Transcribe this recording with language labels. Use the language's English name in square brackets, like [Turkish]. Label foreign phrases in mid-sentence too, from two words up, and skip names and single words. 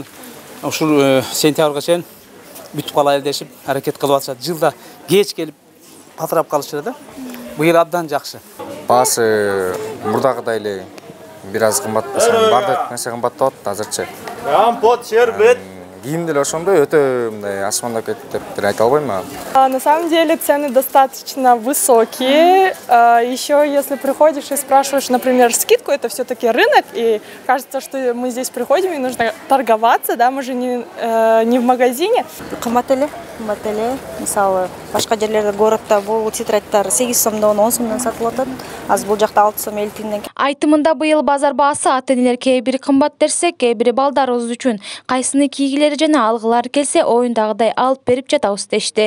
[Kyrgyz] Ушул сентябрга чейин бүтүп калайлы дешип аракет кылып атышат. Жылда кеч келип патрап калышат да. Быйыл абдан жакшы. Баасы мурдагыдай эле бир аз кымбатпаса, бардык нерсе кымбаттап атат азырчы. Компот, шербет. Кийимдер ошондой өтө мындай асмандап кетти деп айта албайм. [Russian] На самом деле цены достаточно высокие. Еще если приходишь и спрашиваешь, например, скидку, это все-таки рынок, и кажется, что мы здесь приходим и нужно торговаться, да, мы же не в магазине. [Kyrgyz] Кымбат эле, мисалы башка жерлерде городто бул тетрадьтар 8 сомдон 10 сомдон сатылып атат. Азыр бул жакта 6 сом 50 тиңден. Айтымында быйыл базар баасы ата-энелер кээ бири кымбат дерсе, кээ бири балдарыбыз үчүн кайсыны кийгилери жана алгылары келсе оюндагыдай алып берип жатабыз дешти.